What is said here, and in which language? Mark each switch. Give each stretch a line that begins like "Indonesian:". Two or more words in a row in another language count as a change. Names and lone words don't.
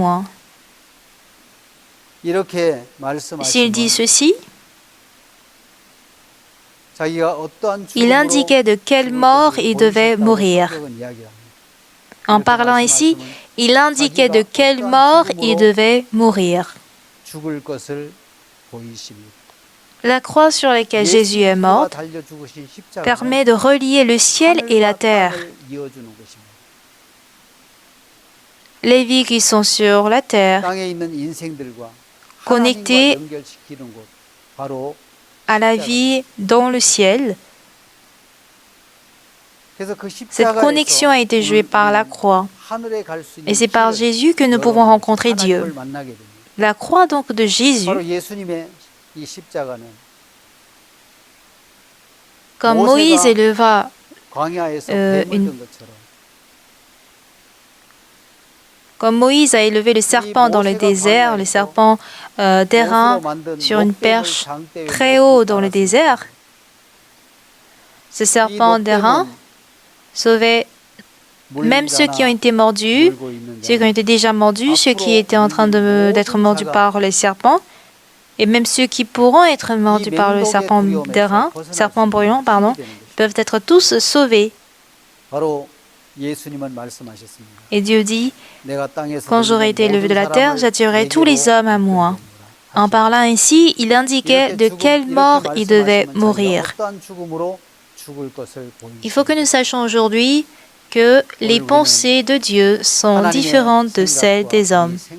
French: » S'il dit ceci, il indiquait de quelle mort il devait mourir. En parlant ici, il indiquait de quelle mort il devait mourir.
Korean: 죽을 것을 보이십니다.
French: La croix sur laquelle Jésus est mort
Korean: 달려 죽으신 십자가는
French: permet de relier le ciel et la
Korean: 하늘과
French: terre.
Korean: 땅을 이어주는 것입니다.
French: Les vies qui sont sur la terre,
Korean: 땅에 있는 인생들과
French: connectées
Korean: 하나님과 연결시키는 곳 바로
French: à la vie dans le ciel.
Korean: 그래서 그
French: Cette connexion a été jouée par la croix.
Korean: 하늘에 갈 수 있는
French: Et c'est par
Korean: 길을
French: Jésus que nous pouvons rencontrer Dieu.
Korean: 하나님을 만나게 됩니다.
French: La croix donc de Jésus,
Korean: 바로 예수님의 이 십자가는
French: comme Moïse éleva
Korean: 광야에서
French: une-
Korean: 뱀을 든 것처럼
French: Comme Moïse a élevé le serpent dans le désert, le serpent d'airain sur une perche très haut dans le désert, ce serpent d'airain sauvait même ceux qui ont été mordus, ceux qui ont été déjà mordus, ceux qui étaient en train d'être mordus par les serpents, et même ceux qui pourront être mordus par le serpent d'airain, serpent brûlant, pardon, peuvent être tous sauvés.
Korean: 바로 예수님은 말씀하셨습니다.
French: Et Dieu dit,
Korean: 내가 땅에서
French: quand j'aurai été élevé de la terre, j'attirerai tous les hommes à moi. En parlant ainsi, il indiquait de quelle mort il devait mourir. Il faut que nous sachions aujourd'hui que les pensées de Dieu sont différentes de celles des hommes.